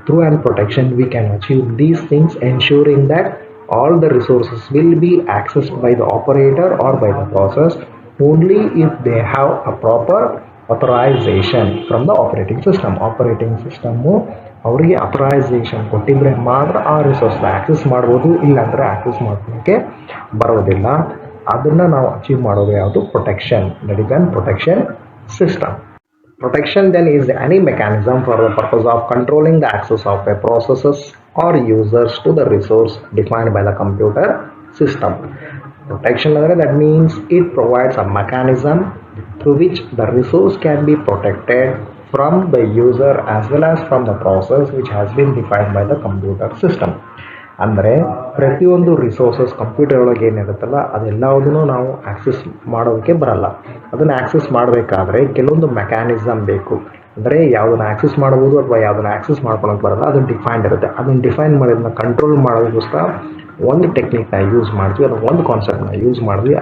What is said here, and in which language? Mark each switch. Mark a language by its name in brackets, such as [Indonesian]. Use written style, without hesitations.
[English] Through and protection we can achieve these things ensuring that all the resources will be accessed by the operator or by the process only if they have a proper authorization from the operating system. [Kannada] Operating system ಅವರಿಗೆ authorisation ಕೊಟ್ಟಿದ್ರೆ ಮಾತ್ರ ಆ ರಿಸೋರ್ಸ್ನ access ಮಾಡ್ಬೋದು, ಇಲ್ಲಾಂದರೆ access ಮಾಡೋಕ್ಕೆ ಬರೋದಿಲ್ಲ. ಅದನ್ನು ನಾವು ಅಚೀವ್ ಮಾಡೋದು ಯಾವುದು? Protection. [English] That is an protection system. Protection then is any mechanism for the purpose of controlling the access of a processes or users to the resource defined by the computer system. Protection that means it provides a mechanism through which the resource can be protected from the user as well as from the process which has been defined by the computer system. [Kannada] ಅಂದರೆ ಪ್ರತಿಯೊಂದು resources computer ಒಳಗೆ ಏನಿರುತ್ತಲ್ಲ ಅದೆಲ್ಲದನ್ನು ನಾವು access ಮಾಡೋದಕ್ಕೆ ಬರಲ್ಲ. ಅದನ್ನು access ಮಾಡಬೇಕಾದ್ರೆ ಕೆಲವೊಂದು mechanism ಬೇಕು. ಅಂದರೆ ಯಾವುದನ್ನು ಆ್ಯಕ್ಸೆಸ್ ಮಾಡ್ಬೋದು ಅಥವಾ ಯಾವುದನ್ನು ಆ್ಯಕ್ಸೆಸ್ ಮಾಡ್ಕೊಳಕ್ಕೆ ಬರಲ್ಲ, ಅದನ್ನು ಡಿಫೈನ್ಡ್ ಇರುತ್ತೆ. ಅದನ್ನು ಡಿಫೈನ್ ಮಾಡೋದನ್ನ ಕಂಟ್ರೋಲ್ ಮಾಡೋದಕ್ಕೋಸ್ಕರ ಒಂದು ಟೆಕ್ನಿಕ್ನ ಯೂಸ್ ಮಾಡ್ತೀವಿ, ಅಥವಾ ಒಂದು ಕಾನ್ಸೆಪ್ಟ್ನ ಯೂಸ್ ಮಾಡಿದ್ವಿ.